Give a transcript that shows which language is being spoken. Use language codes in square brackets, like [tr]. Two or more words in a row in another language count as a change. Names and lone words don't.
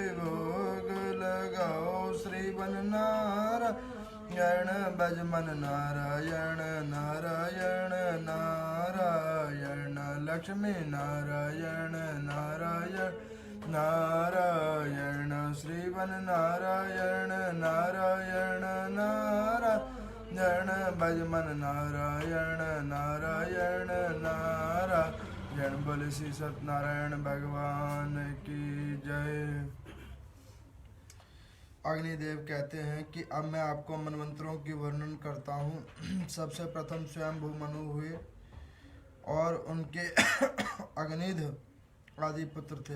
[hi] भोग लगाओ श्रीवन नारायण भजमन नारायण नारायण नारायण लक्ष्मी नारायण नारायण नारायण श्रीवन नारायण नारायण नारायण भजमन नारायण नारायण नारायण। बोले श्री सत्यनारायण भगवान की जय। अग्निदेव कहते हैं कि अब मैं आपको मनवंतरों की वर्णन करता हूँ। सबसे प्रथम स्वयंभू मनु हुए और उनके अग्निध आदि पुत्र थे।